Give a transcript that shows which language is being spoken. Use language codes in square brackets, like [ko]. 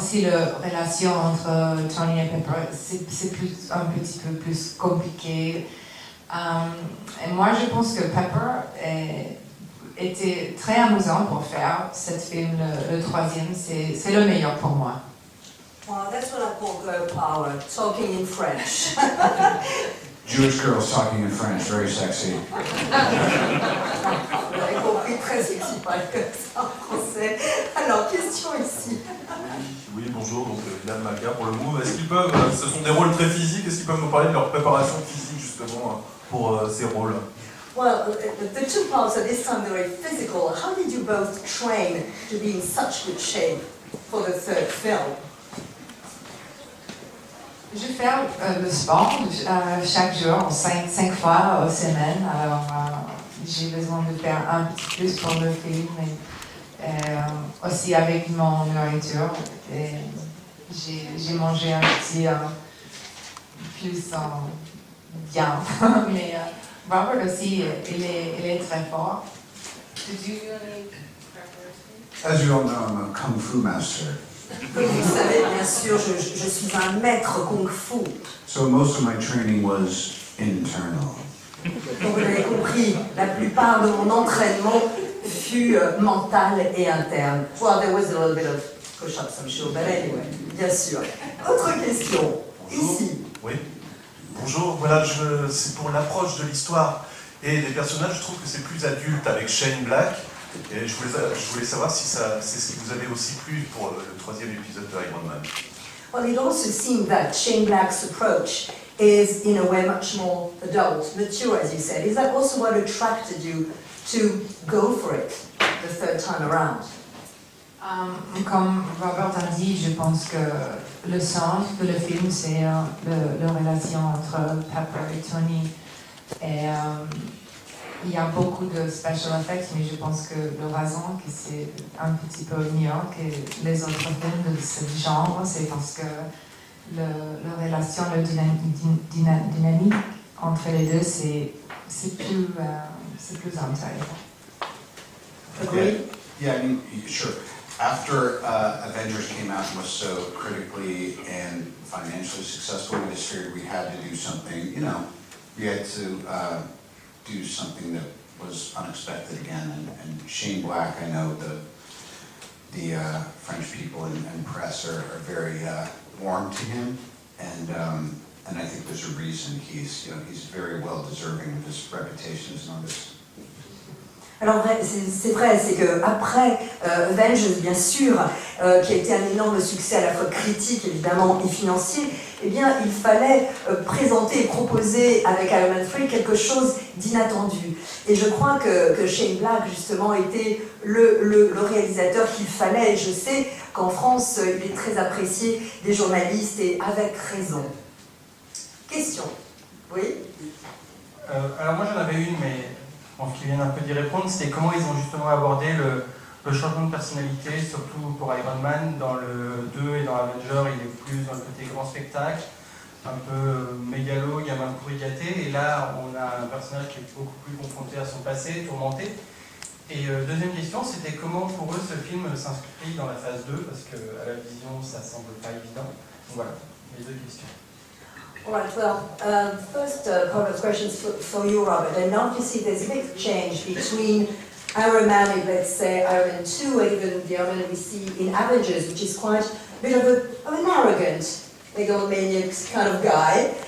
[fr] Aussi, la relation entre Tony et Pepper, c'est un petit peu plus compliqué. Et moi, je pense que Pepper était très amusant pour faire ce film, le troisième. C'est le meilleur pour moi. [en] Well, that's what I call girl power, talking in French. Jewish girls talking in French, very sexy. [fr] Vous avez compris, très sexy, pas comme ça en français. Alors, question ici. Oui, bonjour, donc Yann Malka pour le Move. Est-ce qu'ils peuvent, ce sont des rôles très physiques, est-ce qu'ils peuvent nous parler de leur préparation physique justement pour ces rôles? [en] Well, the two parts at this time, they're very physical. How did you both train to be in such good shape for the third film? [fr] Je fais le sport chaque jour, 5 fois par semaine. Alors, j'ai besoin de faire un petit plus pour le film. Et, aussi avec mon nourriture. Et j'ai mangé un petit plus bien. Mais Robert aussi, il est très fort. [en] Did you do any preparation? As you all know, I'm a Kung Fu master. [fr] Comme vous le savez, bien sûr, je suis un maître kung-fu. [en] So most of my training was internal. [fr] Donc vous l'avez compris, la plupart de mon entraînement fut mental et interne. [en] Well, there was a little bit of push-ups, I'm sure, but anyway, [fr] bien sûr. Autre question, ici. Oui. Bonjour, voilà, c'est pour l'approche de l'histoire et des personnages, je trouve que c'est plus adulte avec Shane Black. Et je voulais savoir si c'est ce qui vous avait aussi plu pour le troisième épisode de Iron Man. [en] Well, it also seemed that Shane Black's approach is, in a way, much more adult, mature, as you said. Is that also what attracted you to go for it the third time around? [fr] Comme Robert a dit, je pense que le centre de le film, c'est la relation entre Pepper et Tony. Et il y a beaucoup de special effects, mais je pense que le raison que c'est un petit peu mieux que les autres films de ce genre, c'est parce que la relation, la dynamique entre les deux, c'est plus intéressant. [en] Yeah, I mean, sure. After Avengers came out and was so critically and financially successful, we just figured we had to do something, you know, we had to do something that was unexpected again. And Shane Black, I know the French people and press are very warm to him, and I think there's a reason he's very well deserving of his reputation as an artist. [fr] Alors c'est vrai, c'est que après Avengers, bien sûr, qui a été un énorme succès à la fois critique évidemment et financier, eh bien il fallait présenter et proposer avec Iron Man 3 quelque chose d'inattendu. Et je crois que Shane Black justement était le réalisateur qu'il fallait. Et je sais qu'en France, il est très apprécié des journalistes et avec raison. Question. Oui. Alors moi j'en avais une, mais je pense qu'ils viennent un peu d'y répondre, c'était comment ils ont justement abordé le changement de personnalité, surtout pour Iron Man. Dans le 2 et dans Avenger, il est plus dans le côté grand spectacle, un peu mégalo, gamin pourri gâté, et là on a un personnage qui est beaucoup plus confronté à son passé, tourmenté. Et deuxième question, c'était comment pour eux ce film s'inscrit dans la phase 2, parce qu'à la vision ça semble pas évident. Donc voilà, les deux questions. [en] All right, well, first couple of questions for you, Robert. And now you see there's a big change between Iron Man and, let's say, Iron Man 2, or even the Iron Man we see in Avengers, which is quite a bit of an arrogant, megalomaniac kind of guy.